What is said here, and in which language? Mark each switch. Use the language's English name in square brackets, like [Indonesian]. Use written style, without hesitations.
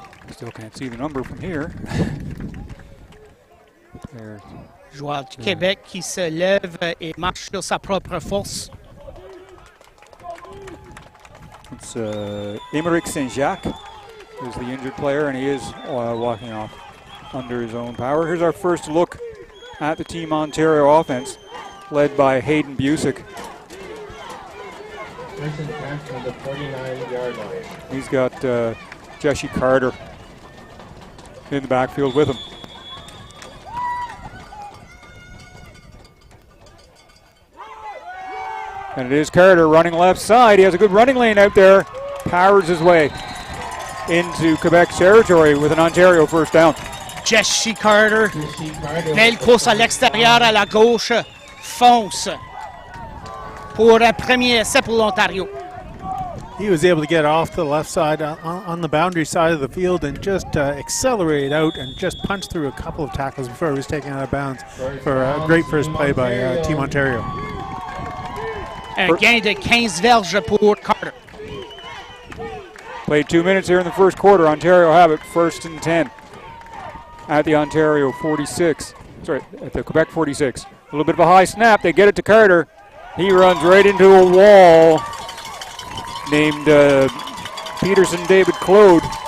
[English] Still can't see the number from here. [French] Joueur du Québec qui se lève et marche sur sa propre force. [English] It's Émeric Saint-Jacques who's the injured player, and he is walking off under his own power. Here's our first look at the Team Ontario offense, led by Hayden Busick. From the 49-yard line. He's got Jesse Carter in the backfield with him. And it is Carter running left side. He has a good running lane out there. Powers his way into Quebec territory with an Ontario first down. Jesse Carter. [French] Belle course à l'extérieur, à la gauche. Fonce. Pour un premier essai pour l'Ontario. [English] He was able to get off to the left side on the boundary side of the field and just accelerate out and just punch through a couple of tackles before he was taken out of bounds for a great first play by Team Ontario. [French] Un gain de 15 verges pour Carter. [English] Played 2 minutes here in the first quarter. Ontario have it 1st and 10 at the Ontario 46. Sorry, at the Quebec 46. A little bit of a high snap. They get it to Carter. He runs right into a wall named Peterson David Claude.